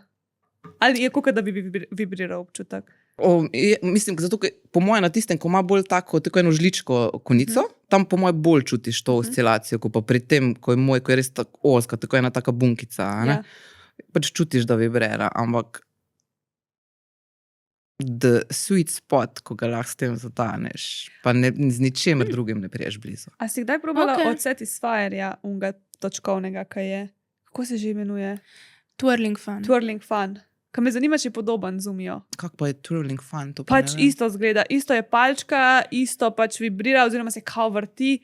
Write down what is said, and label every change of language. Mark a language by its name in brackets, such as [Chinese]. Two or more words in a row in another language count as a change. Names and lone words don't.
[Slovenian] Ali je kakor, da bi vibriral občutek. mislim, zato, ker po mojem na tistem, ko ima bolj tako eno žličko konico, tam po mojem bolj čutiš to oscilacijo, kot pa pri tem, ko je moj, ko je res tako oska, tako ena taka bunkica. a ne. Ja. Pač čutiš, da vibrira, ampak [English] the sweet spot, [Slovenian] ko ga lahko s tem zataneš, pa ne, z ničemer drugim ne priješ blizu. A si kdaj probala Okej. od Satisfyerja, unga točkovnega, kaj je? Kako se že imenuje? Twirling fun. Twirling fun. Kaj me zanima, če je podoben zumijo. Kako pa je twirling fun? To pa Pač ne vem. isto zgleda, isto je palčka, isto pač vibrira, oziroma se kao vrti.